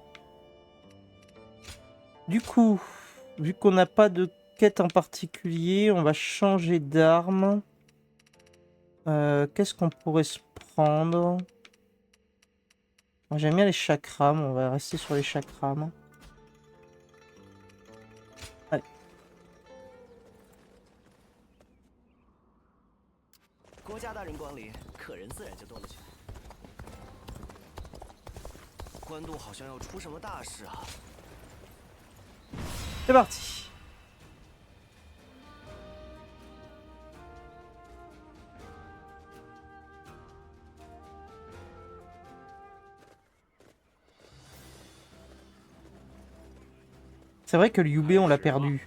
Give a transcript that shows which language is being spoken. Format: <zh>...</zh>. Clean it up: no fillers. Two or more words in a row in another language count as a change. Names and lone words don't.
<fr>Du coup, vu qu'on n'a pas de quête en particulier, on va changer d'arme. Qu'est-ce qu'on pourrait se prendre? Moi, j'aime bien les chakrams, on va rester sur les chakrams. Allez.</fr> <zh>国家大人光临，客人自然就多了起来。官渡好像要出什么大事啊！</zh> <fr>C'est parti. C'est vrai que Liu Bei, on l'a perdu.</fr>